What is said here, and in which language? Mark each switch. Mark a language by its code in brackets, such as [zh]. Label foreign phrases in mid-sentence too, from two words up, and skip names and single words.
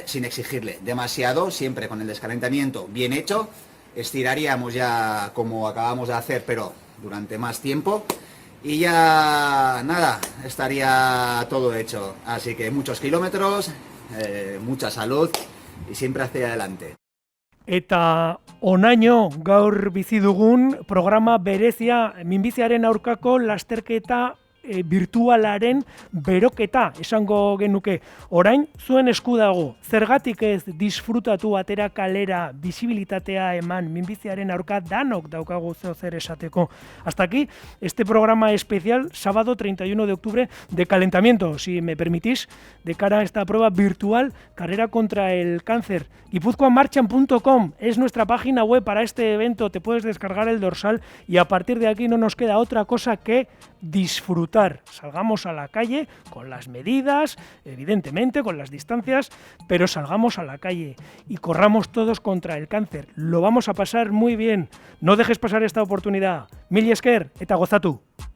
[es] Sin exigirle demasiado, siempre con el descalentamiento bien hecho. Estiraríamos ya como acabamos de hacer, pero durante más tiempo. Y ya nada, estaría todo hecho. Así que muchos kilómetros, mucha salud y siempre hacia adelante. [eu] Eta onaino gaur bizi dugun programa berezia minbiziaren aurkako lasterketa virtualaren beroketa esango genuke. Orain zuen esku dago. Zergatik ez disfrutatu atera kalera, visibilitatea eman minbiziaren aurka danok daukagu zer esateko. [es] Hasta aquí este programa especial sábado 31 de octubre de calentamiento, si me permitís, de cara a esta prueba virtual Carrera contra el Cáncer. guipuzcoamarchan.com es nuestra página web para este evento. Te puedes descargar el dorsal y a partir de aquí no nos queda otra cosa que disfrutar. Salgamos a la calle con las medidas, evidentemente con las distancias, pero salgamos a la calle y corramos todos contra el cáncer. Lo vamos a pasar muy bien. No dejes pasar esta oportunidad. [eu] Mil esker eta gozatu.